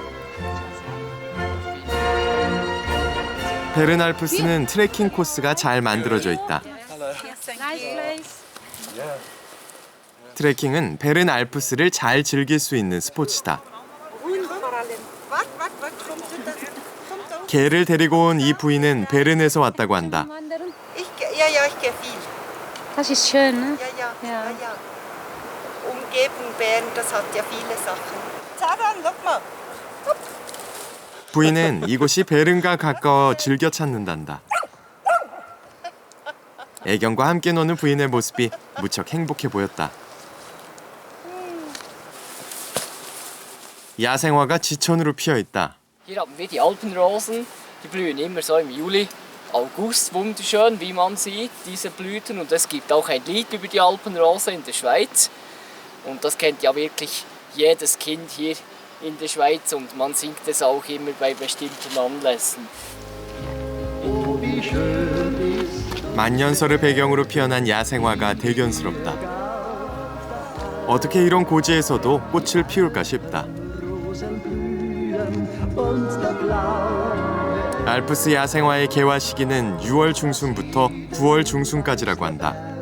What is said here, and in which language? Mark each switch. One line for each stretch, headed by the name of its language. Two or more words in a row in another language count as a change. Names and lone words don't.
Korean: 베른 알프스는 트레킹 코스가 잘 만들어져 있다. 트레킹은 베른 알프스를 잘 즐길 수 있는 스포츠다. 개를 데리고 온 이 부인은 베른에서 왔다고 한다.
German: Das ist schön, ne? Ja. Umgebung Bern, das hat ja viele Sachen. Zaran, guck mal.
Korean: 부인은 이곳이 베른과 가까워 즐겨 찾는단다. 애견과 함께 노는 부인의 모습이 무척 행복해 보였다. 야생화가 지천으로 피어 있다.
German: Hier haben wir die Alpenrosen, die blühen immer so im Juli, August, wunderschön, wie man sieht, diese Blüten. Und es gibt auch ein Lied über die Alpenrose in der Schweiz. Und das kennt ja wirklich jedes Kind hier in der Schweiz und man singt es auch immer bei bestimmten Anlässen.
Korean: 만년설을 배경으로 피어난 야생화가 대견스럽다. 어떻게 이런 고지에서도 꽃을 피울까 싶다. 알프스 야생화의 개화 시기는 6월 중순부터 9월 중순까지라고 한다.